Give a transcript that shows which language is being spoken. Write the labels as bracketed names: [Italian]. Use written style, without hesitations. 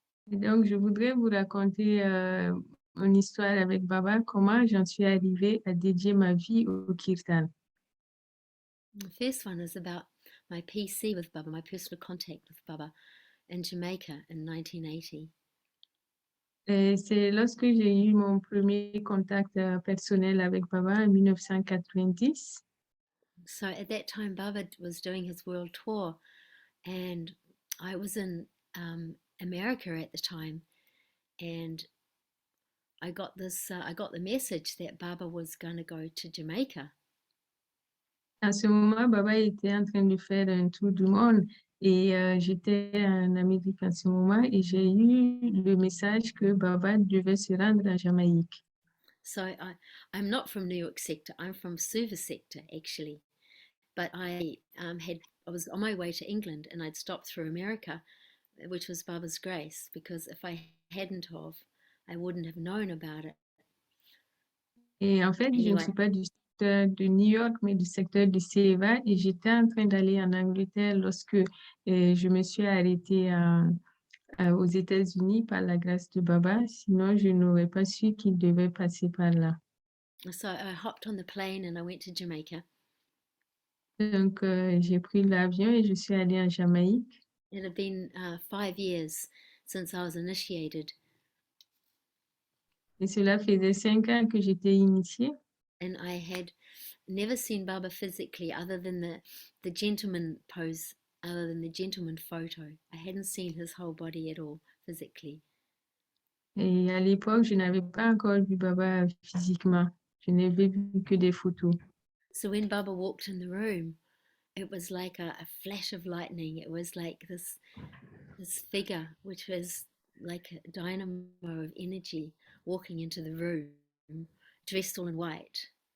[French] Et donc, je voudrais vous raconter une histoire avec Baba, comment j'en suis arrivée à dédier ma vie au Kirtan. [English] The first one is about my PC with Baba, my personal contact with Baba in Jamaica in 1980. [French] Et c'est lorsque j'ai eu mon premier contact personnel avec Baba en 1990. [English] So at that time, Baba was doing his world tour, and I was in America at the time, and I got the message that Baba was going to go to Jamaica. [French] À ce moment, Baba était en train de faire un tour du monde et j'étais en Amérique en ce moment et j'ai eu le message que Baba devait se rendre en Jamaïque. [English] So I'm not from New York sector, I'm from Service sector actually. But I was on my way to England and I'd stopped through America, which was Baba's grace, because if I hadn't of, I wouldn't have known about it. [French] Et en fait, je ne suis pas du secteur de New York, mais du secteur de Seva et j'étais en train d'aller en Angleterre lorsque je me suis arrêtée aux États-Unis par la grâce de Baba, sinon je n'aurais pas su qu'il devait passer par là. [English] So I hopped on the plane and I went to Jamaica. [French] Donc, j'ai pris l'avion et je suis allée en Jamaïque. [English] It had been 5 years since I was initiated. [French] Et cela faisait 5 ans que j'étais initiée. [English] And I had never seen Baba physically other than the gentleman pose, other than the gentleman photo. I hadn't seen his whole body at all physically. [French] Et à l'époque, je n'avais pas encore vu Baba physiquement. Je n'avais vu que des photos. [English] So when Baba walked in the room, it was like a flash of lightning. It was like this figure, which was like a dynamo of energy, walking into the room, dressed all in white.